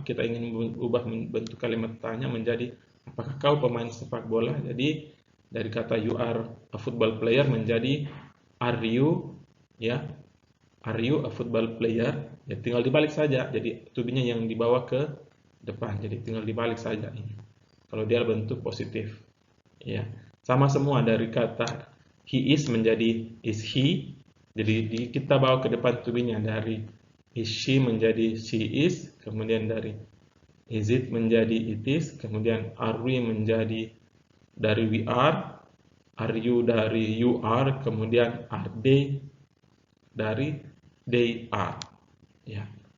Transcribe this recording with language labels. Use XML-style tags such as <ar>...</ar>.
<id>Kita ingin ubah bentuk kalimat tanya menjadi apakah kau pemain sepak bola. Jadi dari kata</id> <en>you are a football player</en> <id>menjadi are you, ya,</id> <en>are you a football player.</en> <id>Ya, tinggal dibalik saja. Jadi to be-nya yang dibawa ke depan. Jadi tinggal dibalik saja ini. Kalau dia bentuk positif, ya. Sama semua dari kata</id> <en>he is</en> <id>menjadi</id> <en>is he.</en> <id>Jadi kita bawa ke depan to be-nya dari is she menjadi she is, kemudian dari is it menjadi it is, kemudian are we menjadi dari we are you dari you are, kemudian are they dari they are. Ya.</id>